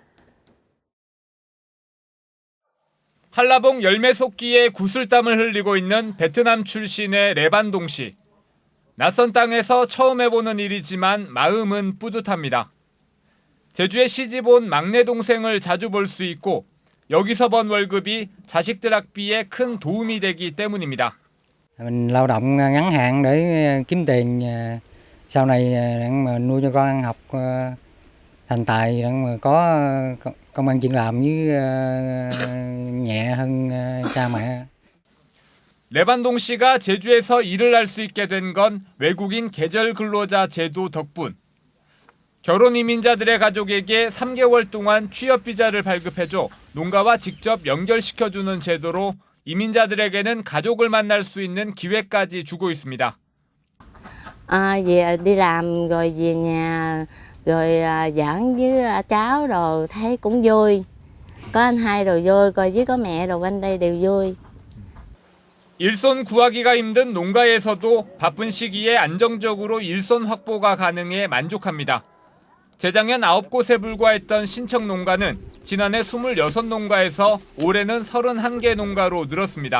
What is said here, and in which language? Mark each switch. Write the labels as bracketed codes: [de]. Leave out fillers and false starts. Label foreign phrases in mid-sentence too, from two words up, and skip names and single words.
[ko] 한라봉 열매 솟기에 구슬땀을 흘리고 있는 베트남 출신의 레반동 씨. 낯선 땅에서 처음 해보는 일이지만 마음은 뿌듯합니다. 제주에 시집 온 막내 동생을 자주 볼 수 있고 여기서 번 월급이 자식들 학비에 큰 도움이 되기 때문입니다. [vi] Mình lao động ngắn hạn để kiếm tiền sau này mà nuôi cho con ăn học thành tài mà có công ăn chuyện làm với nhẹ hơn cha mẹ. [ko] 레반동 씨가 제주에서 일을 할 수 있게 된 건 외국인 계절 근로자 제도 덕분. 결혼 이민자들의 가족에게 3개월 동안 취업 비자를 발급해줘 농가와 직접 연결시켜주는 제도로 이민자들에게는 가족을 만날 수 있는 기회까지 주고 있습니다. [vi] Về đi làm rồi về nhà rồi giỡn với cháu rồi thấy cũng vui. Có anh hai rồi vui, coi với có mẹ rồi bên đây đều vui. [ko] 일손 구하기가 힘든 농가에서도 바쁜 시기에 안정적으로 일손 확보가 가능해 만족합니다. 재작년 9곳에 불과했던 신청 농가는 지난해 26농가에서 올해는 31개 농가로 늘었습니다.